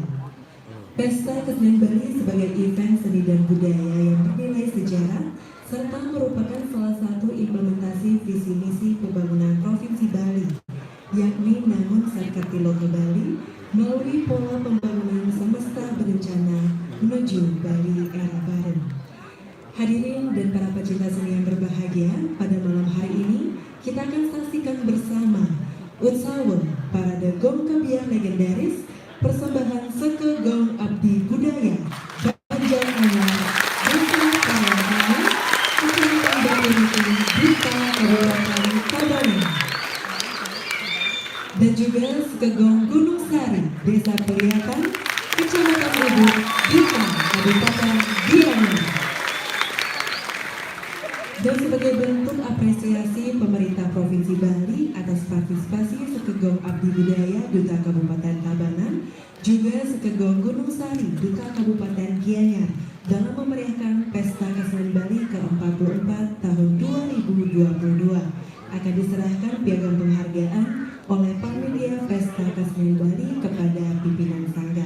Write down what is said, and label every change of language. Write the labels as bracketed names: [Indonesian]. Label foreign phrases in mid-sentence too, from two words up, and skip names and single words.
[Indonesian] Pesta Kesenian Bali sebagai event seni dan budaya yang bernilai sejarah serta merupakan salah satu implementasi visi misi pembangunan Provinsi Bali, yakni Namun Sarkarti Loka Bali melalui pola pembangunan semesta berencana menuju Bali era baru. Hadirin dan para pecinta seni yang berbahagia, pada malam hari ini kita akan saksikan bersama Utsawa Parade Gong Kebiar legendaris persembahan Seke Gong Abdi Budaya Banjar Anyar Desa Karangan Kecamatan Batu Dita Kabupaten Tabanan, dan juga Seke Gong Gunung Sari Desa Pelihatan Kecamatan Ubud Dita Kabupaten Gianyar. Dan sebagai bentuk apresiasi pemerintah Provinsi Bali atas partisipasi Seke Gong Abdi Budaya Duta Kabupaten Tabanan, juga Seke Gong Gunung Sari Duta Kabupaten Gianyar dalam memeriahkan Pesta Kesenian Bali ke-44 tahun 2022 akan diserahkan piagam penghargaan oleh Panitia Pesta Kesenian Bali kepada pimpinan Sanggar.